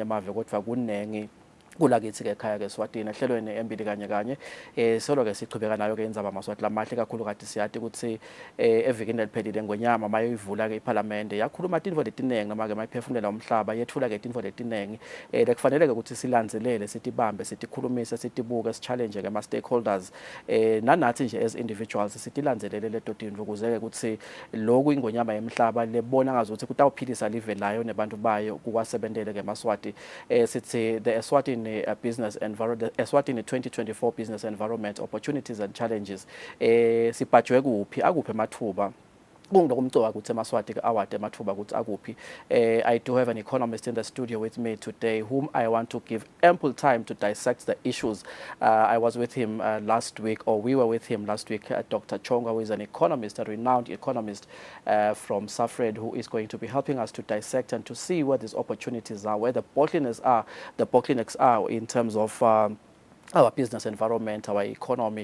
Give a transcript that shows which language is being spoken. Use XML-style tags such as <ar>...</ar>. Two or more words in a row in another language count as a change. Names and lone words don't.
<ss>amave kodwa kunengi kulakithi ke ekhaya ke Eswatini ehlelweni Embili kanye solo ke sichubeka nayo ke indzaba maswati lamahle kakhulu kati siyathi ukuthi evikini eliphelile ngwenyama mayivula ke iParliament yakhuluma tinfo letinengi noma ke mayiphefumulela umhlaba yethula ke tinfo letinengi lekufanele ke ukuthi silandzelele sitibambe sitikhulumise sitibuke si-challenge ke ama stakeholders nanathi nje</ss> <en>as individuals</en> <ss>sitilandzelele leto tinfo kuze ke ukuthi lokhu ingwenyama yemhlaba lebona ngazuthi kutawuphilisa live layo nebantu bayo kukwasebentele ke maswati sithi</ss> <en>the Eswatini business environment Eswatini 2024 business environment opportunities and challenges</en> <ss>sibhajwe kuphi akuphi emathuba kungilokumcoka ukuthi emaswati ke award emathuba ukuthi akuphi</ss> <en>I do have an economist in the studio with me today whom I want to give ample time to dissect the issues I was with him last week or we were with him last week Dr. Chonga who is an economist a renowned economist from Safred who is going to be helping us to dissect and to see where these opportunities are where the bottlenecks are in terms of our business environment, our economy.</en>